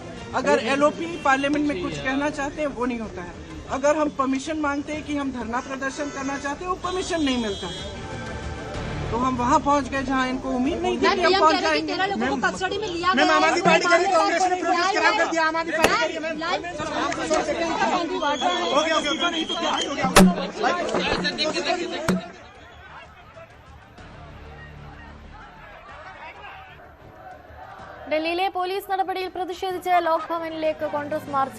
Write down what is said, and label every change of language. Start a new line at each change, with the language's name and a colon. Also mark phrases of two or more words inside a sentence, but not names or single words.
Hindi: अगर एलओपी पार्लियामेंट में कुछ कहना चाहते हैं, वो नहीं होता है। अगर हम परमिशन मांगते हैं कि हम धरना प्रदर्शन करना चाहते हैं, वो परमिशन नहीं मिलता। तो हम वहाँ पहुँच गए जहाँ इनको उम्मीद नहीं थी कि हम पहुँच जाएंगे। मैम, आम आदमी पार्टी कह रही कांग्रेस ने प्रोटेस्ट खड़ा कर दिया। आम आदमी पार्टी कह रही है,
Malayalam: ഡൽഹിയിലെ പോലീസ് നടപടിയിൽ പ്രതിഷേധിച്ച് ലോക് ഭവനിലേക്ക് കോൺഗ്രസ് മാർച്ച്.